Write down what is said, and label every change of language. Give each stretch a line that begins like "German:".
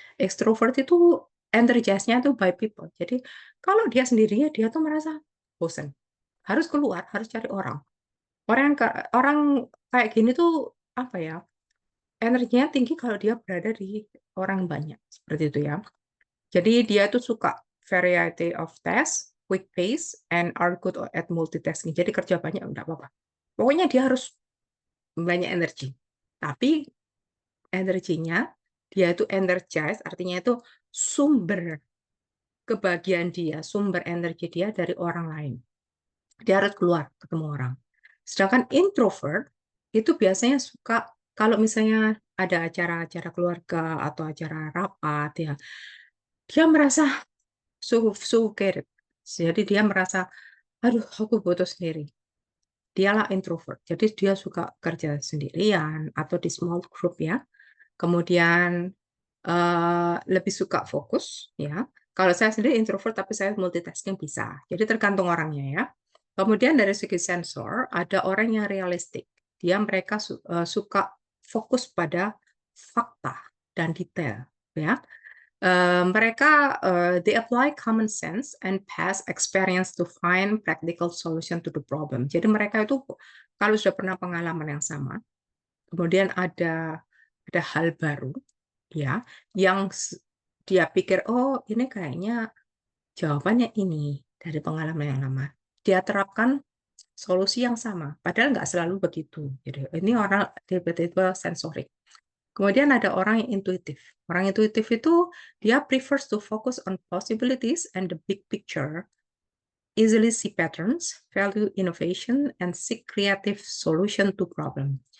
Indonesian: Extrovert itu energiznya tuh
English: by people.
Indonesian: Jadi kalau dia sendirinya dia tuh merasa bosan, harus keluar, harus cari orang. Orang kayak gini tuh apa ya? Energinya tinggi kalau dia berada di orang banyak seperti itu ya. Jadi dia tuh suka
English: variety of tasks, quick pace, and are good at multitasking.
Indonesian: Jadi kerja banyak enggak apa-apa. Pokoknya dia harus banyak energi. Tapi energinya dia itu energize, artinya itu sumber kebahagiaan dia, sumber energi dia dari orang lain. Dia harus keluar ketemu orang. Sedangkan introvert itu biasanya suka kalau misalnya ada acara-acara keluarga atau acara rapat ya, dia merasa suffocated. Jadi dia merasa, aduh aku butuh sendiri. Dialah introvert. Jadi dia suka kerja sendirian atau di
English: small group
Indonesian: ya. Kemudian lebih suka fokus ya. Kalau saya sendiri introvert tapi saya multitasking bisa. Jadi tergantung orangnya ya. Kemudian dari segi sensor ada orang yang realistik. Mereka suka fokus pada fakta dan detail ya. Mereka
English: they apply common sense and past experience to find practical solution to the problem.
Indonesian: Jadi mereka itu kalau sudah pernah pengalaman yang sama, kemudian ada hal baru, ya, yang dia pikir oh ini kayaknya jawabannya ini dari pengalaman yang lama. Dia terapkan solusi yang sama, padahal nggak selalu begitu. Jadi ini orang tiba-tiba sensorik. Kemudian ada orang yang intuitif. Orang intuitif itu dia
English: prefers to focus on possibilities and the big picture, easily see patterns, value innovation, and seek creative solution to problem.